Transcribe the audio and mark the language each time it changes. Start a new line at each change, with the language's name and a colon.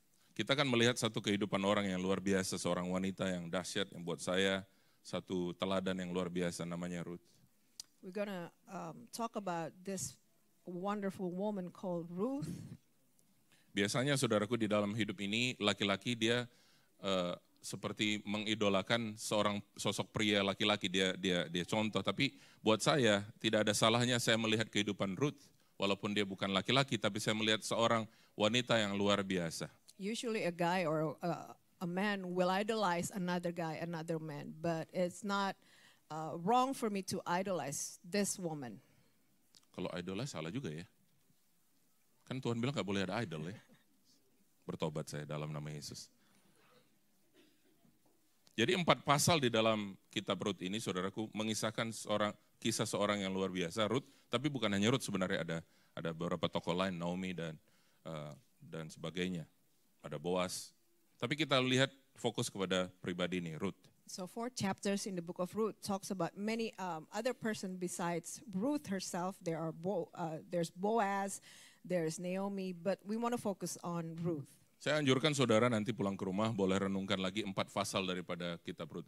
Indonesian: Kita akan melihat satu kehidupan orang yang luar biasa, seorang wanita yang dahsyat yang buat saya satu teladan yang luar biasa namanya Ruth.
English: We're going to talk about this wonderful woman called Ruth.
Indonesian: Biasanya saudaraku di dalam hidup ini laki-laki dia seperti mengidolakan seorang sosok pria laki-laki, dia contoh, tapi buat saya tidak ada salahnya saya melihat kehidupan Ruth walaupun dia bukan laki-laki, tapi saya melihat seorang wanita yang luar biasa.
English: Usually a guy or a man will idolize another guy, another man, but it's not wrong for me to idolize this woman.
Indonesian: Kalau idolnya salah juga ya. Kan Tuhan bilang gak boleh ada idol ya. Bertobat saya dalam nama Yesus. Jadi 4 pasal di dalam kitab Rut ini, saudaraku, mengisahkan kisah seorang yang luar biasa, Rut. Tapi bukan hanya Rut, sebenarnya ada beberapa tokoh lain, Naomi dan sebagainya. Ada Boaz. Tapi kita lihat fokus kepada pribadi ini, Rut.
English: So 4 chapters in the book of Ruth talks about many other person besides Ruth herself. There's Boaz, there's Naomi, but we want to focus on Ruth.
Indonesian: Saya anjurkan saudara nanti pulang ke rumah boleh renungkan lagi 4 pasal daripada kitab Rut.